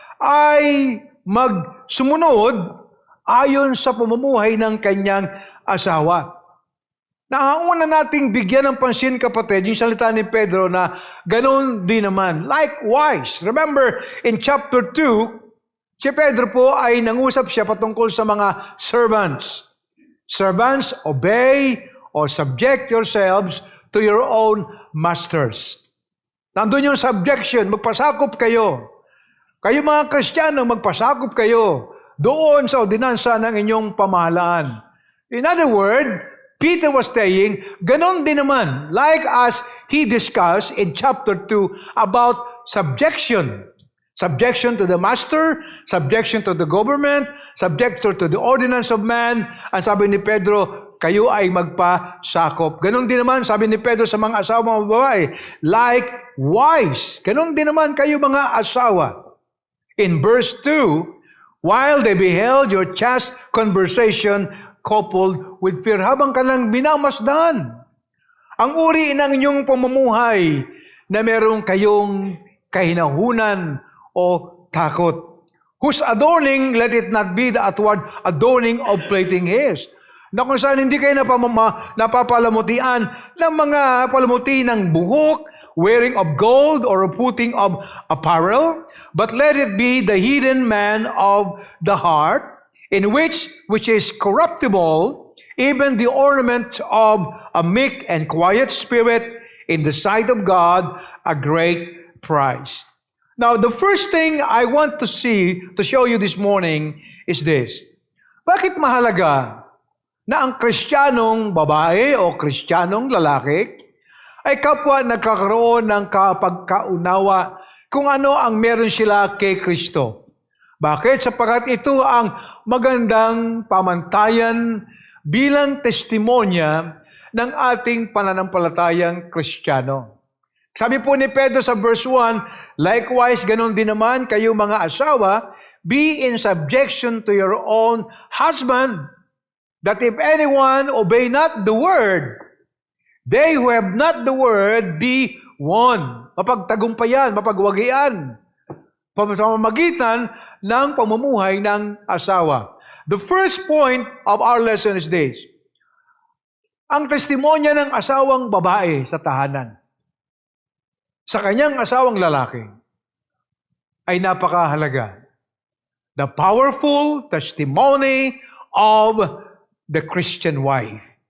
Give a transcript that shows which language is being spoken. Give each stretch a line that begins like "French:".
Filipino: ay magsumunod ayon sa pamumuhay ng kanyang asawa. Nauna nating bigyan ng pansin, kapatid, yung salita ni Pedro na ganoon din naman.
English: Likewise, remember in chapter 2,
Filipino: si Pedro po ay nangusap siya patungkol sa mga servants.
English: Servants, obey or subject yourselves to your own masters.
Filipino: Nandun yung subjection, magpasakop kayo. Kayo mga Kristiyano, magpasakop kayo doon sa ordinansa ng inyong pamahalaan.
English: In other words, Peter was saying,
Filipino: ganon din naman,
English: like as he discussed in chapter 2 about subjection. Subjection to the master, subjection to the government, subjection to the ordinance of man.
Filipino: Ang sabi ni Pedro, kayo ay magpasakop. Ganon din naman, sabi ni Pedro sa mga asawa mga babae,
English: likewise,
Filipino: ganon din naman kayo mga asawa.
English: In verse 2, while they beheld your chaste conversation coupled with fear,
Filipino: habang ka lang minamasdan ang uri ng inyong pamumuhay na meron kayong kahinahunan o takot.
English: Whose adorning, let it not be the outward adorning of plaiting hairs.
Filipino: Na kung saan hindi kayo napapalamutian ng mga palamuti ng buhok,
English: wearing of gold or putting of apparel, but let it be the hidden man of the heart, in which is corruptible, even the ornament of a meek and quiet spirit, in the sight of God, a great price. Now, the first thing I want to show you this morning is this.
Filipino: Bakit mahalaga na ang Kristiyanong babae o Kristiyanong lalaki ay kapwa nagkakaroon ng kapagkaunawa kung ano ang meron sila kay Kristo? Bakit? Sapagkat ito ang magandang pamantayan bilang testimonya ng ating pananampalatayang Kristiyano. Sabi po ni Pedro sa verse 1,
English: likewise,
Filipino: ganon din naman kayo mga asawa,
English: be in subjection to your own husband, that if anyone obey not the word, they who have not the word be won.
Filipino: Mapagtagumpayan, mapagwagian, pamamagitan ng pamumuhay ng asawa.
English: The first point of our lesson is this.
Filipino: Ang testimonya ng asawang babae sa tahanan, sa kanyang asawang lalaki, ay napakahalaga.
English: The powerful testimony of the Christian wife.